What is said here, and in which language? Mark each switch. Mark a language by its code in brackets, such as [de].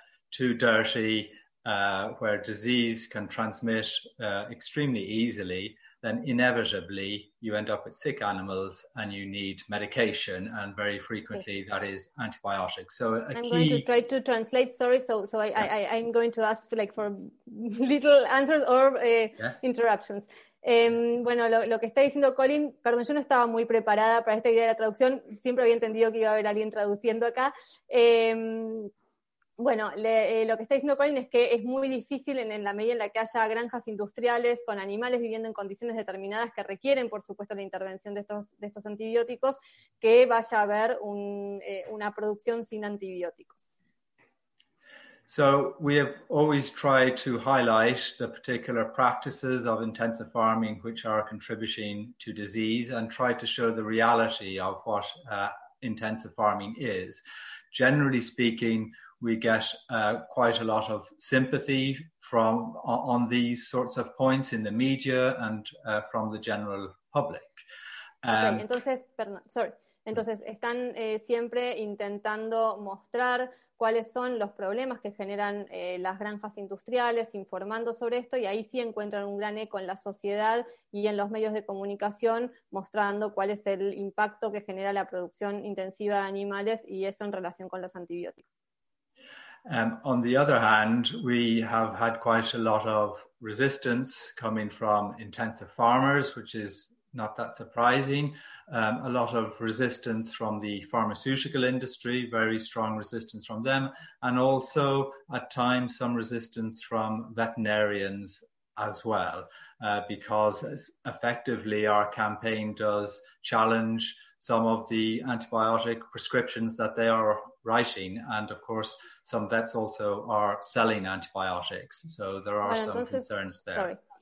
[en] too dirty, where disease can transmit extremely easily, then inevitably you end up with sick animals and you need medication, and very frequently that is antibiotics. So I'm going to ask like for little answers or interruptions. [es] Lo que está diciendo Colin, perdón, yo no estaba muy preparada para esta idea de la traducción, siempre había entendido que iba a haber alguien traduciendo acá. Lo que está diciendo Colin es que es muy difícil en la medida en la que haya granjas industriales con animales viviendo en condiciones determinadas que requieren, por supuesto, la intervención de estos antibióticos, que vaya a haber una producción sin antibióticos. [en] So we have always tried to highlight the particular practices of intensive farming which are contributing to disease, and try to show the reality of what intensive farming is. Generally speaking, we get quite a lot of sympathy from on these sorts of points in the media and from the general public. [es] Entonces están siempre intentando mostrar cuáles son los problemas que generan las granjas industriales, informando sobre esto, y ahí sí encuentran un gran eco en la sociedad y en los medios de comunicación, mostrando cuál es el impacto que genera la producción intensiva de animales y eso en relación con los antibióticos. [en] On the other hand, we have had quite a lot of resistance coming from intensive farmers, which is not that surprising. A lot of resistance from the pharmaceutical industry, very strong resistance from them, and also at times some resistance from veterinarians as well, because effectively our campaign does challenge some of the antibiotic prescriptions that they are writing, and of course some vets also are selling antibiotics, so there are some concerns there.